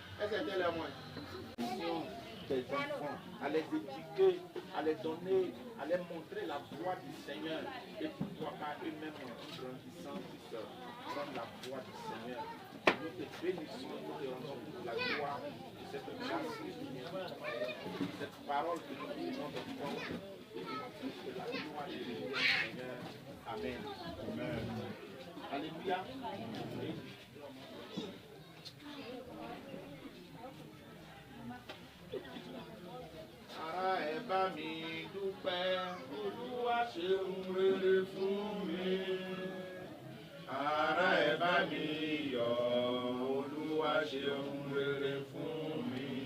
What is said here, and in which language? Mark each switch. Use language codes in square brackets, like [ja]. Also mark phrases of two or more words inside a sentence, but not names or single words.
[fr] Est-ce que c'était les moyens? Des enfants, à les éduquer, à les donner, à les montrer la voie du Seigneur et pourquoi pas eux-mêmes en grandissant dans la voie du Seigneur. Nous te bénissons, nous te rendons toute la gloire de cette grâce, cette parole que nous voulons de toi et de toute la gloire de Dieu, Seigneur. Amen. Amen. Alléluia. [yo] Ara ẹ bá mi dúpẹ́, Olúwa ṣeun rere fún mi. Ara ẹ bá mi yọ̀, Olúwa ṣeun rere fún mi.